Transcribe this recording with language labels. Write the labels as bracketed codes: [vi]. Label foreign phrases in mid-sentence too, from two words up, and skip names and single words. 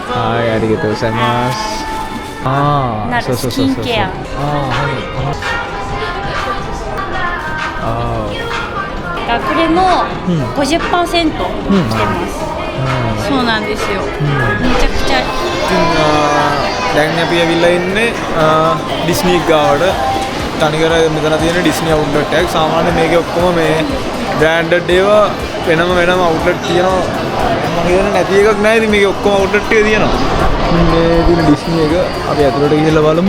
[ja] はい、ありがとうございます。ああ、なるスキンケア。ああ、はい。あこれの 50% してます。そうなんですよ。めちゃくちゃ。 [si] දැන් අපි ඇවිල්ලා ඉන්නේ ඩිස්නි ගාවට. තනිකර මෙතන තියෙන ඩිස්නි අවුට්ලට් එකක්. සාමාන්‍යයෙන් මේකේ ඔක්කොම මේ බ්‍රෑන්ඩඩ් ඒවා වෙනම අවුට්ලට් තියෙනවා. මම හිතන්නේ නැති එකක් නැහැ. ඉතින් මේකේ ඔක්කොම අවුට්ලට් ටික තියෙනවා. මේ තියෙන ඩිස්නි එක අපි ඇතුළට ගිහිල්ලා බලමු.